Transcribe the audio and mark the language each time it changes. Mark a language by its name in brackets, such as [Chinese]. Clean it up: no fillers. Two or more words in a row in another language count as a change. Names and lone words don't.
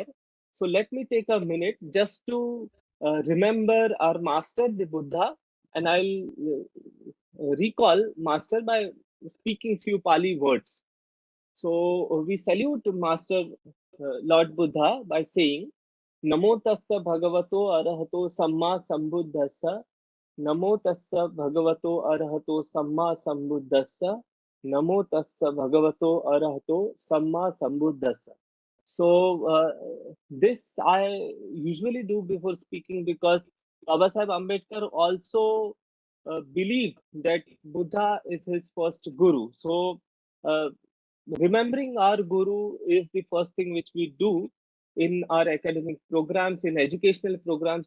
[English] So let me take a minute just to remember our master, the Buddha, and I'll recall master by speaking few Pali words. So we salute Master Lord Buddha by saying, [Pali] Namo tassa bhagavato arahato samma sambuddhassa. Namo tassa bhagavato arahato samma sambuddhassa. Namo tassa bhagavato arahato samma sambuddhassa. [English] So this I usually do before speaking because Baba Sahib Ambedkar also believed that Buddha is his first guru. So remembering our guru is the first thing which we do in our academic programs, in educational programs.